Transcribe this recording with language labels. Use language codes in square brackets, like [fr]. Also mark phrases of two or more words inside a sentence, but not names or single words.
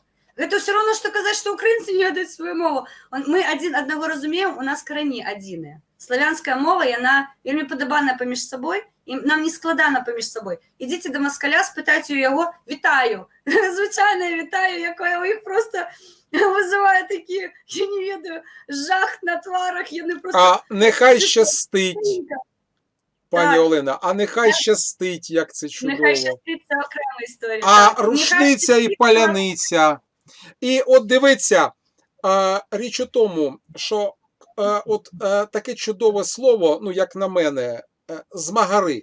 [be] Гэта ўсё роўна, што казаць, што украінцы не ведаюць сваю мову. Мы адзін аднаго разумеем, у нас карані адзіныя. Славянская мова, яна вельмі падабаная паміж сабой, і нам не складана паміж сабой. Ідзіце да маскаля, спытайце у яго, вітаю. Звычайна вітаю, якое у іх проста вызывае такі, я не ведаю, жах на тварах. [uk] Нехай щастить, пані Олена, нехай щастить, як це чудово. Нехай щастить, це окрема історія. А рушниця і паляниця. І от дивіться, Річ у тому, що от таке чудове слово, ну, як на мене, змагари.